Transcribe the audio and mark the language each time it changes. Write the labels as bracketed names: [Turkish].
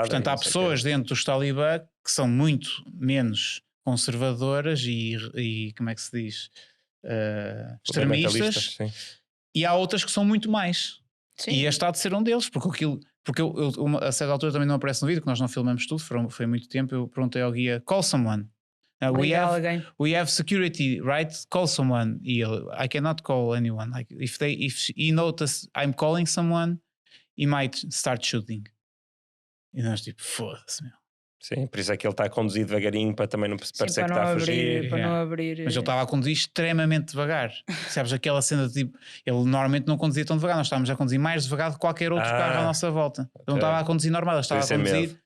[Portuguese] portanto, há pessoas dentro dos talibã que são muito menos conservadoras e como é que se diz? Extremistas, e há outras que são muito mais. Sim. E este há de ser um deles, porque a certa altura também não aparece no vídeo, que nós não filmamos tudo, foi muito tempo. Eu perguntei ao guia: [English] call someone. We have security, right? Call someone. [Portuguese] E ele: [English] I cannot call anyone. Like, if he notice I'm calling someone, he might start shooting. [Portuguese] E nós tipo, foda-se, meu. Sim, por isso é que ele está a conduzir devagarinho para também não parecer que está a fugir. Para não abrir. Mas ele estava a conduzir extremamente devagar. Sabes, aquela cena de tipo, ele normalmente não conduzia tão devagar, nós estávamos a conduzir mais devagar do que qualquer outro carro à nossa volta. Ele não estava a conduzir normal, ele estava a conduzir